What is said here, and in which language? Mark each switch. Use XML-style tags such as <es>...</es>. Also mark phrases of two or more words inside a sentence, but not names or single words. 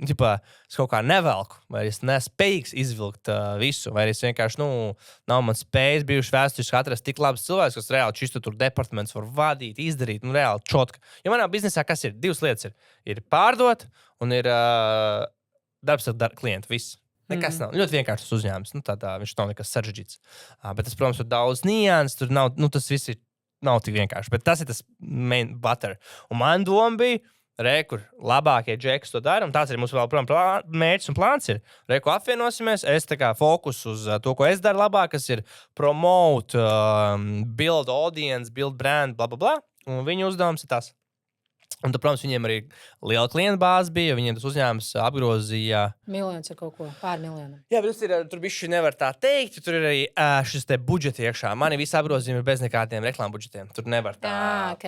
<lv>Ģipā, es kaut kā nevelku, vai es nespējīgs izvilkt visu, vai es vienkārši, nav man spējas bijuši vēsturiski atrast tik labs cilvēks, kas reāli čistu tur departaments var vadīt, izdarīt, reāli čotka. Jo manā biznesā kas ir? 2 lietas ir. Ir pārdot, un ir darbs ar klientu, viss. Nekas nav. Ļoti vienkāršs uzņēmums. Viņš nav nekas sarežģīts. Bet tas, protams, ir daudz nians, tur nav, tas viss ir. Nav tik vienkārši, bet tas ir tas</lv> <en>main butter.</en> <lv>Un man doma bija, kur labākie džekas to dara, un tāds arī mums vēl mērķis un plāns ir. Ko apvienosimies, es tā kā fokus uz to, ko es daru labāk, kas ir</lv> <en>promote, build audience, build brand,</en> <lv>bla, bla, bla. Un viņu uzdevums ir tas. Un, tad, protams, viņiem arī liela klienta bāze bija, viņiem tas uzņēmums apgrozīja... Miljons ar kaut ko, pār miljonam. Jā, bet tur bišķi nevar tā teikt, tur ir arī šis te budžeti iekšā. Mani visi apgrozījumi ir bez nekādiem reklāmu budžetiem. Tur nevar tā, okay.</lv>